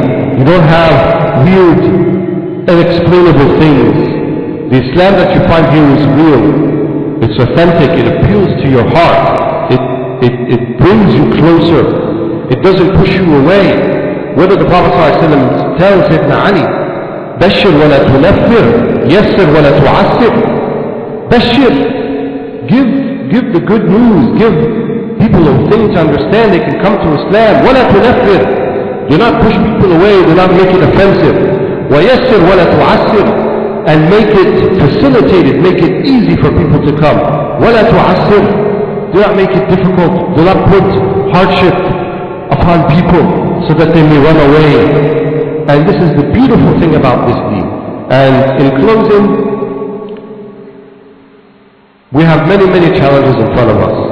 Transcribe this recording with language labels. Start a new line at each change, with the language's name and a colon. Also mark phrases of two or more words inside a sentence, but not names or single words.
English: You don't have weird, inexplainable things. The Islam that you find here is real. It's authentic. It appeals to your heart. It brings you closer. It doesn't push you away. Whether the Prophet ﷺ tells Sayyidina Ali,
Arabic: بشّر ولا تنفّر، يسّر ولا تعسّر.
English: Bashir, give the good news. Give people a thing to understand. They can come to Islam.
Arabic: ولا تنفّر.
English: Do not push people away. Do not make it offensive.
Arabic: ويسّر ولا تعسّر.
English: And make it facilitated, make it easy for people to come.
Arabic: وَلَا تُعَسِّرْ.
English: Do not make it difficult. Do not put hardship upon people so that they may run away. And this is the beautiful thing about this deen. And in closing, we have many, many challenges in front of us.